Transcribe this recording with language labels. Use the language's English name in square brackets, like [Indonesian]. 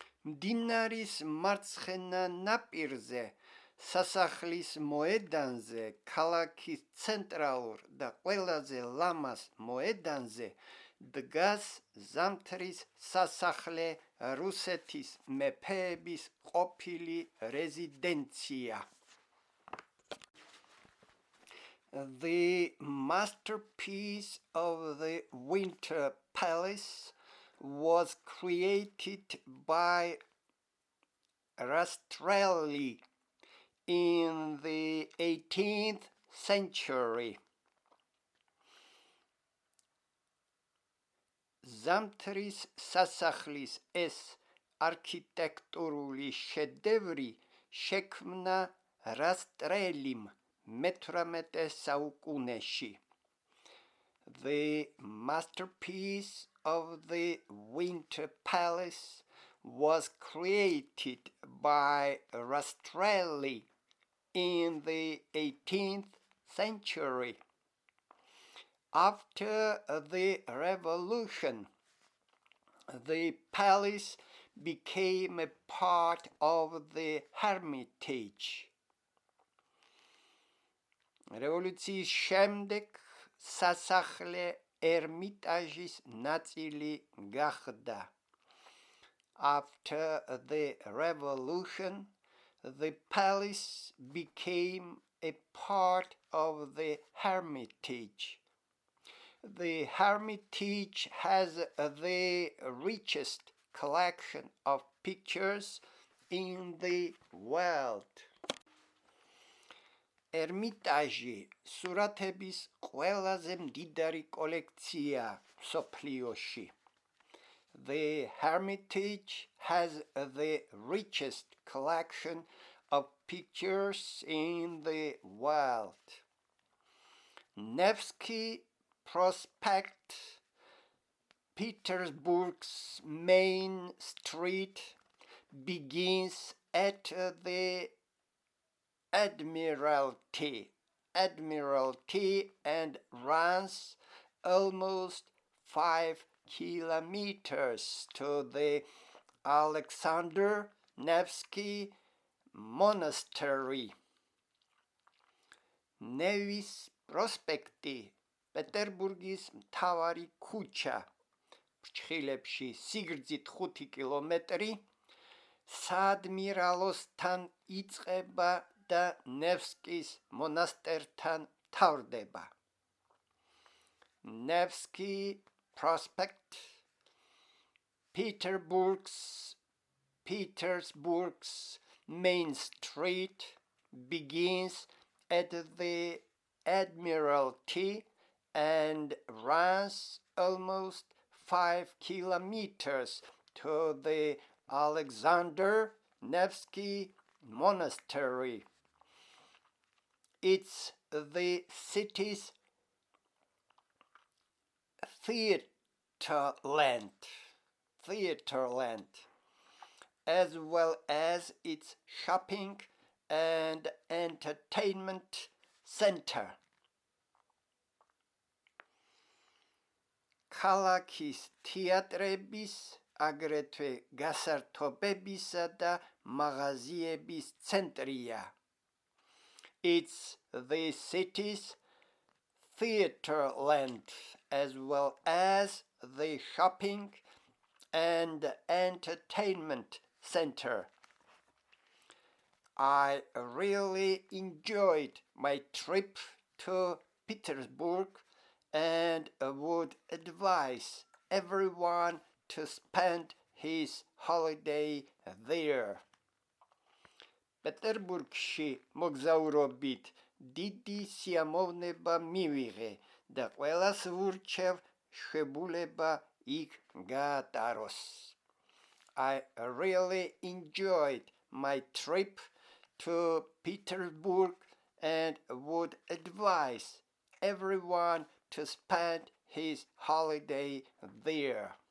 [Georgian] მდინარის მარცხენა ნაპირზე, სასახლის მოედანზე, ქალაქის ცენტრალურ და ყველაზე ლამაზ მოედანზე დგას ზამთრის სასახლე რუსეთის მეფეების ყოფილი რეზიდენცია. [English] The masterpiece of the Winter Palace was created by Rastrelli in the 18th century. [Georgian] Zamtris სასახლის ეს არქიტექტურული შედევრი შექმნა რასტრელიმ მე-18 საუკუნეში. [English] The masterpiece of the Winter Palace was created by Rastrelli in the 18th century. After the revolution, the palace became a part of the Hermitage. [Georgian] Revolutsionis შემდეგ სასახლე ერმიტაჟის ნაწილი გახდა. [English] After the revolution, the palace became a part of the Hermitage. The Hermitage has the richest collection of pictures in the world. [Georgian] ერმიტაჟი სურათების ყველაზე მდიდარი კოლექცია მსოფლიოში. [English] The Hermitage has the richest collection of pictures in the world. Nevsky Prospect, Petersburg's main street, begins at the Admiralty and runs almost 5 kilometers to the Alexander Nevsky Monastery. [Georgian] Nevis Prospecti, პეტერბურგის მთავარი ქუჩა, ფრჩხილებში სიგრძით 5 კილომეტრი, საადმირალოსთან იწყება და ნევსკის მონასტერთან მთავრდება. [English] Nevsky Prospect, Petersburg's main street, begins at the Admiralty and runs almost 5 kilometers to the Alexander Nevsky Monastery. It's the city's theaterland, as well as its shopping and entertainment center. [Georgian] ქალაქის თეატრების, აგრეთვე გასართობებისა და მაღაზიების ცენტრია. [English] It's the city's theaterland as well as the shopping and entertainment center. I really enjoyed my trip to Petersburg and would advise everyone to spend his holiday there. [Georgian] პეტერბურგში მოგზაურობით დიდი სიამოვნება მივიღე და ყველას ვურჩევ შვებულება იქ გაატაროს. [English] I really enjoyed my trip to Petersburg and would advise everyone to spend his holiday there.